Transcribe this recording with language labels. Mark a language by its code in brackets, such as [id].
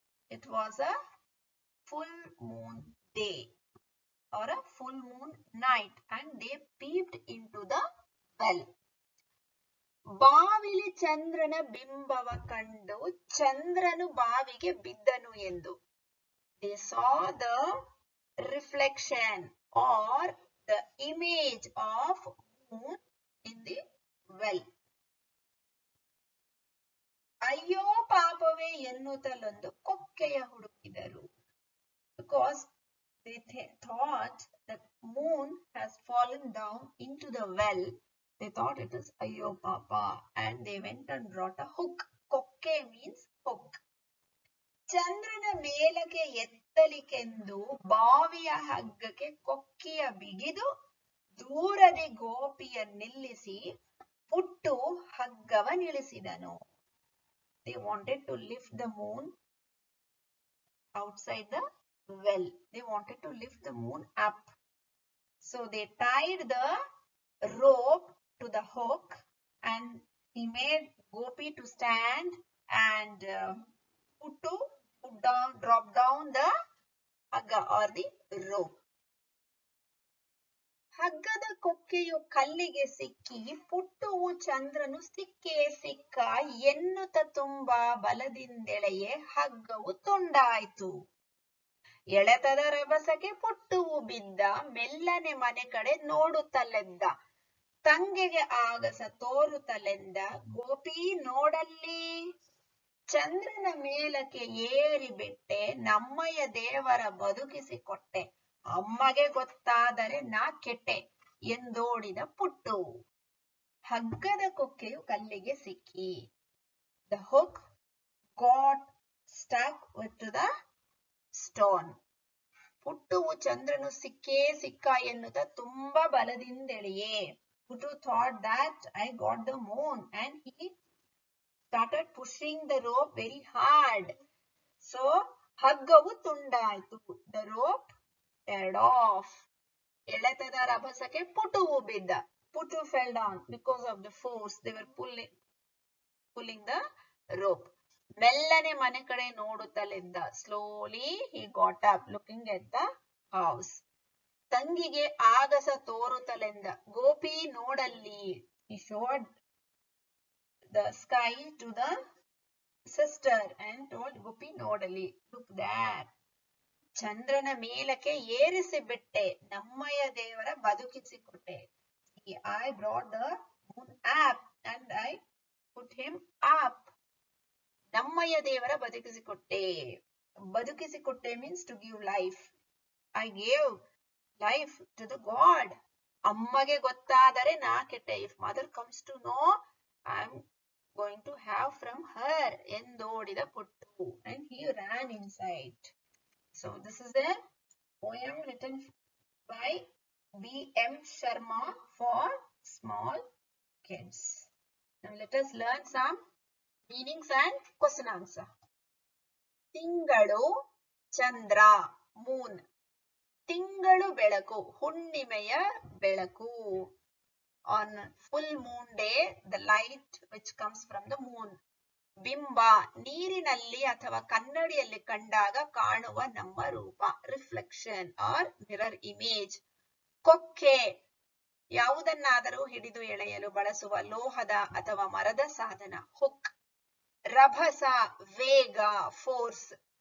[en] It was a full moon day or a full moon night and they peeped into the well. [kn] ಬಾವಿಲಿ ಚಂದ್ರನ ಬಿಂಬವ ಕಂಡು ಚಂದ್ರನು ಬಾವಿಗೆ ಬಿದ್ದನು ಎಂದು. [en] They saw the reflection or the image of moon in the well. [kn] ಅಯ್ಯೋ ಪಾಪವೇ ಎನ್ನುತ್ತಲೊಂದು ಕೊಕ್ಕೆಯ ಹುಡುಕಿದರು. [en] Because they thought that moon has fallen down into the well, they thought it is [kn] ayyo papa [en] and they went and brought a hook. Kokke means hook. [kn] ಚಂದ್ರನ ಮೇಲಕ್ಕೆ ಎತ್ತಲಿಕೆಂದು ಬಾವಿಯ ಹಗ್ಗಕ್ಕೆ ಕೊಕ್ಕೆಯ ಬಿಗಿದು ದೂರದಿ ಗೋಪಿಯ ನಿಲ್ಲಿಸಿ ಪುಟ್ಟು ಹಗ್ಗವ ನಿಲ್ಲಿಸಿದನು. [en] They wanted to lift the moon outside the well. They wanted to lift the moon up. So they tied the rope to the hook and he made Gopi to stand and Puttu drop down the hagga or the rope. [kn] ಹಗ್ಗದ ಕೊಕ್ಕೆಯು ಕಲ್ಲಿಗೆ ಸಿಕ್ಕಿ ಪುಟ್ಟುವು ಚಂದ್ರನು ಸಿಕ್ಕೇ ಸಿಕ್ಕ ಎನ್ನುತ್ತ ತುಂಬಾ ಬಲದಿಂದೆಳೆಯೇ ಹಗ್ಗವು ತುಂಡಾಯ್ತು. ಎಳೆತದ ರಭಸಕ್ಕೆ ಪುಟ್ಟುವು ಬಿದ್ದ, ಮೆಲ್ಲನೆ ಮನೆ ಕಡೆ ನೋಡುತ್ತಲೆದ್ದ. ತಂಗೆಗೆ ಆಗಸ ತೋರುತ್ತಲೆಂದ, ಗೋಪಿ ನೋಡಲ್ಲಿ. ಚಂದ್ರನ ಮೇಲಕ್ಕೆ ಏರಿ ಬಿಟ್ಟೆ, ನಮ್ಮಯ್ಯ ದೇವರ ಬದುಕಿಸಿಕೊಟ್ಟೆ. ಅಮ್ಮಗೆ ಗೊತ್ತಾದರೆ ನಾ ಕೆಟ್ಟೆ ಎಂದೋಡಿದ ಪುಟ್ಟು. ಹಗ್ಗದ ಕೊಕ್ಕೆಯು ಕಲ್ಲಿಗೆ ಸಿಕ್ಕಿ. [en] The hook got stuck with the stone. [kn] ಪುಟ್ಟುವು ಚಂದ್ರನು ಸಿಕ್ಕೇ ಸಿಕ್ಕ ಎನ್ನುತ್ತ ತುಂಬಾ ಬಲದಿಂದೆಳೆಯೇ. [en] Puttu thought that I got the moon and he started pushing the rope very hard. [kn] So ಹಗ್ಗವು ತುಂಡಾಯ್ತು. [en] The rope teared off. [kn] ಎಳೆತದ ರಭಸಕ್ಕೆ ಪುಟ್ಟುವು ಬಿದ್ದ. [en] Puttu fell down because of the force they were pulling the rope. [kn] ಮೆಲ್ಲನೆ ಮನೆ ಕಡೆ ನೋಡುತ್ತಲೆದ್ದ. [en] Slowly he got up looking at the house. [kn] ತಂಗಿಗೆ ಆಗಸ ತೋರುತ್ತಲೆಂದ. ಗೋಪಿ ನೋಡಲ್ಲಿ. [en] He showed the sky to the sister and told Gopi ನೋಡಲ್ಲಿ. Look there. [kn] ಚಂದ್ರನ ಮೇಲಕ್ಕೆ ಏರಿಸಿ ಬಿಟ್ಟೆ, ನಮ್ಮಯ್ಯ ದೇವರ ಬದುಕಿಸಿಕೊಟ್ಟೆ. [en] I brought the moon up and I put him up. [kn] ನಮ್ಮಯ್ಯ ದೇವರ ಬದುಕಿಸಿಕೊಟ್ಟೆ. ಬದುಕಿಸಿಕೊಟ್ಟೆ [en] means to give life. I gave life to the God. [kn] ಅಮ್ಮಗೆ ಗೊತ್ತಾದರೆ ನಾ ಕೆಟ್ಟೆ. [en] If mother comes to know, I am going to have from her [kn] ಎಂದೋಡಿದ puttu. [en] And he ran inside. So this is the Poem written by B.M. Sharma for small kids. Now let us learn some meanings and question answer. [kn] ತಿಂಗಳು ಚಂದ್ರ Moon. ತಿಂಗಳು ಬೆಳಕು ಹುಣ್ಣಿಮೆಯ ಬೆಳಕು. [en] On full moon day, the light which comes from the moon. [kn] ಬಿಂಬ ನೀರಿನಲ್ಲಿ ಅಥವಾ ಕನ್ನಡಿಯಲ್ಲಿ ಕಂಡಾಗ ಕಾಣುವ ನಮ್ಮ ರೂಪ. [en] Reflection or mirror image. [kn] ಕೊಕ್ಕೆ ಯಾವುದನ್ನಾದರೂ ಹಿಡಿದು ಎಳೆಯಲು ಬಳಸುವ ಲೋಹದ ಅಥವಾ ಮರದ ಸಾಧನ. ಹುಕ್. ರಭಸ ವೇಗ ಫೋರ್ಸ್.